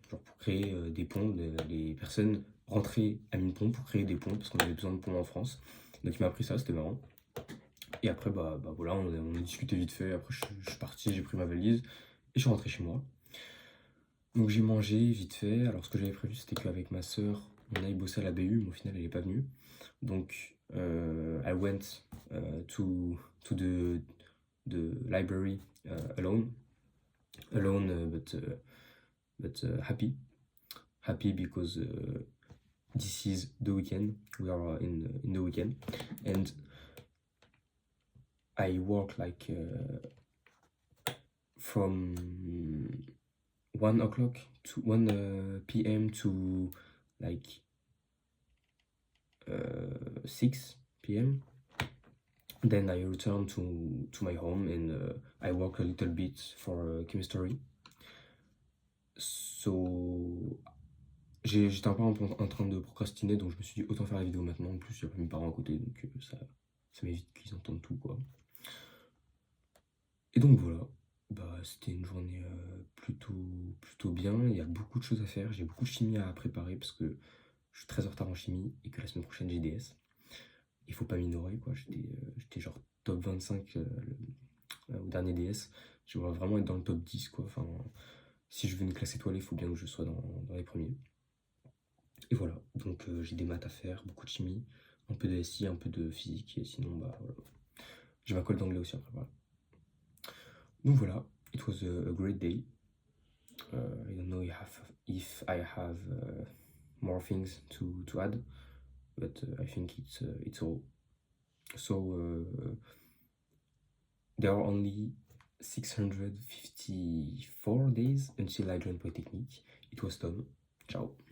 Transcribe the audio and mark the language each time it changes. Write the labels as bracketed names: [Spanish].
[French] Genre pour créer des ponts, les personnes rentraient à Minpon pour créer des ponts, parce qu'on avait besoin de ponts en France. Donc il m'a appris ça, c'était marrant. Et après, bah voilà, on a discuté vite fait. Après, je suis parti, j'ai pris ma valise et je suis rentré chez moi. Donc j'ai mangé vite fait. Alors ce que j'avais prévu, c'était qu'avec ma sœur, on aille bosser à la BU, mais au final, elle n'est pas venue. [English] Donc I went to the library alone, but happy because this is the weekend. We are in the weekend, and I work like from 1 o'clock to 1 p.m. to like 6 p.m. Then I return to my home, and I work a little bit for chemistry. [French] So j'étais un peu en train de procrastiner, donc je me suis dit autant faire la vidéo maintenant. En plus, il y a pas mes parents à côté, donc ça m'évite qu'ils entendent tout, quoi. Et donc voilà, bah c'était une journée plutôt bien. Il y a beaucoup de choses à faire, j'ai beaucoup de chimie à préparer parce que je suis très en retard en chimie et que la semaine prochaine j'ai DS. Il faut pas minorer, quoi. J'étais genre top 25 au dernier DS. J'aimerais vraiment être dans le top 10, quoi. Enfin, si je veux une classe étoilée, il faut bien que je sois dans les premiers. Et voilà, donc j'ai des maths à faire, beaucoup de chimie, un peu de SI, un peu de physique, et sinon, bah voilà. J'ai ma colle d'anglais aussi après, voilà. Donc voilà, [English] it was a great day. I don't know if I have more things to add, but I think it's all. So there are only 654 days until I joined Polytechnique. It was Tom. Ciao.